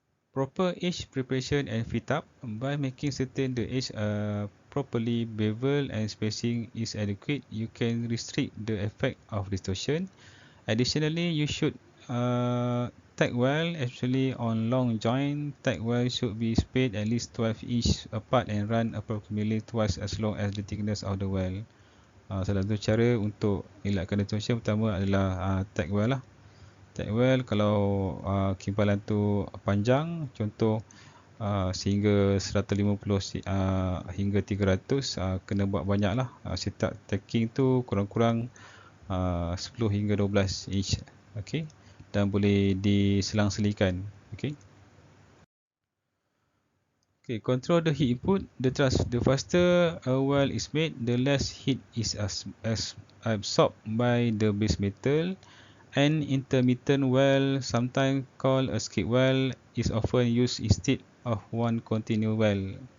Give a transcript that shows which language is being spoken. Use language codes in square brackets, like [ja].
[en] Proper edge preparation and fit up. By making certain the edge are properly beveled and spacing is adequate, you can restrict the effect of distortion. Additionally, you should tack weld, especially on long joint. Tack weld should be spaced at least 12 inch apart and run approximately twice as long as the thickness of the weld. [ms] Salah satu cara untuk elakkan distortion pertama adalah tack weld lah. Tack weld kalau kimpalan tu panjang, contoh sehingga 150 hingga 300, kena buat banyak lah. Setup tacking tu kurang-kurang 10 hingga 12 inch. Okay, dan boleh diselang-selikan. Okay. [en] Okay, control the heat input. The faster a weld is made, the less heat is absorbed by the base metal. An intermittent weld, sometimes called a skip weld, is often used instead of one continuous weld.